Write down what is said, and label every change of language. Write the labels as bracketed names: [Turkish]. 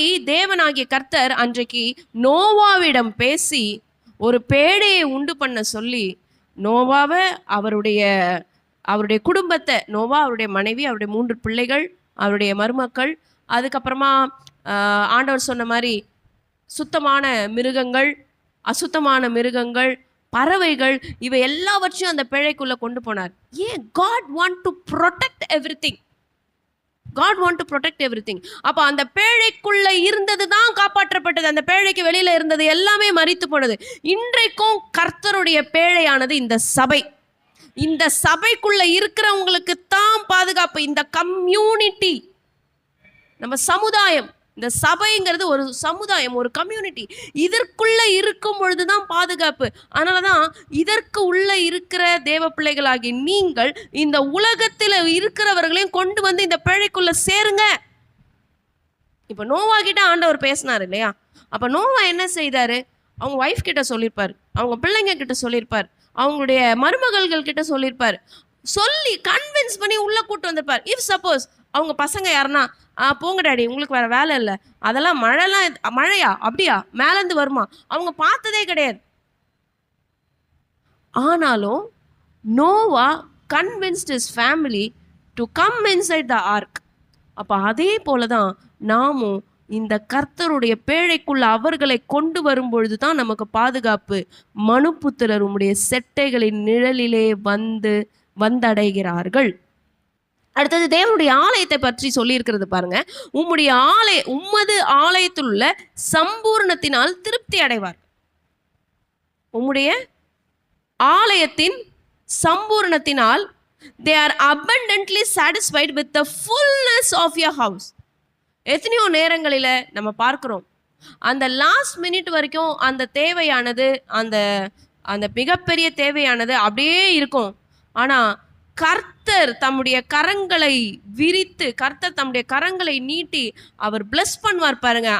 [Tamil] தேவனாகிய கர்த்தர் அன்றைக்கு நோவாவிடம் பேசி ஒரு பேழையை உண்டு பண்ண சொல்லி, நோவாவை, அவருடைய குடும்பத்தை, நோவா, அவருடைய மனைவி, அவருடைய 3 பிள்ளைகள், அவருடைய மருமக்கள், அதுக்கப்புறமா ஆண்டவர் சொன்ன மாதிரி சுத்தமான மிருகங்கள், அசுத்தமான மிருகங்கள், பறவைகள், இவை எல்லாவற்றையும் அந்த பேழைக்குள்ள கொண்டு போனார். ஏன்? [English] God want to protect everything. God want to protect everything. [Tamil] அப்ப அந்த பேழைக்குள்ள இருந்தது தான் காப்பாற்றப்பட்டது, அந்த பேழைக்கு வெளியில இருந்தது எல்லாமே மரித்து போனது. இன்றைக்கும் கர்த்தருடைய பேழையானது இந்த சபை. இந்த சபைக்குள்ள இருக்கிறவங்களுக்கு தான் பாதுகாப்பு. இந்த கம்யூனிட்டி, நம்ம சமுதாயம், இந்த சபைங்கிறது ஒரு சமுதாயம், ஒரு கம்யூனிட்டி, இதற்குள்ள இருக்கும் பொழுதுதான் பாதுகாப்பு. அதனாலதான் இதற்கு உள்ள இருக்கிற தேவ பிள்ளைகளாகி நீங்கள் இந்த உலகத்தில் இருக்கிறவர்களையும் கொண்டு வந்து இந்த பேழைக்குள்ள சேருங்க. இப்ப நோவா கிட்ட ஆண்டவர் பேசினார் இல்லையா? அப்ப நோவா என்ன செய்தாரு? அவங்க ஒய்ஃப் கிட்ட சொல்லியிருப்பார், அவங்க பிள்ளைங்க கிட்ட சொல்லியிருப்பார், அவங்களுடைய மருமகள்கள் கிட்ட சொல்லியிருப்பார், சொல்லி கன்வின்ஸ் பண்ணி உள்ள கூட்டு வந்திருப்பார். [English] if suppose [Tamil] அவங்க பசங்க யாருன்னா, போங்க டாடி, உங்களுக்கு வேற வேலை இல்லை, அதெல்லாம் மழையா அப்படியா மேலேருந்து வருமா, அவங்க பார்த்ததே கிடையாது. ஆனாலும் [English] Noah convinced his family to come inside the ark. [Tamil] அப்போ அதே போல தான் நாமும் இந்த கர்த்தருடைய பேழைக்குள்ள அவர்களை கொண்டு வரும்பொழுது தான் நமக்கு பாதுகாப்பு. மனுப்புத்திரர் உம்முடைய செட்டைகளின் நிழலிலே வந்தடைகிறார்கள். அடுத்தது தேவனுடைய ஆலயத்தை பற்றி சொல்லியிருக்கிறது பாருங்க. உம்மது ஆலயத்தில் உள்ள சம்பூர்ணத்தினால் திருப்தி அடைவார். உம்முடைய ஆலயத்தின் சம்பூர்ணத்தினால் [English] they are abundantly satisfied with the fullness of your house. [Tamil] எத்தனையோ நேரங்களில் நம்ம பார்க்கிறோம், அந்த லாஸ்ட் மினிட் வரைக்கும் அந்த தேவையானது, அந்த அந்த மிகப்பெரிய தேவையானது அப்படியே இருக்கும். ஆனால் கர்த்தர் தம்முடைய கரங்களை விரித்து, கர்த்தர் தம்முடைய கரங்களை நீட்டி அவர் பிளஸ் பண்ணுவார் பாருங்க.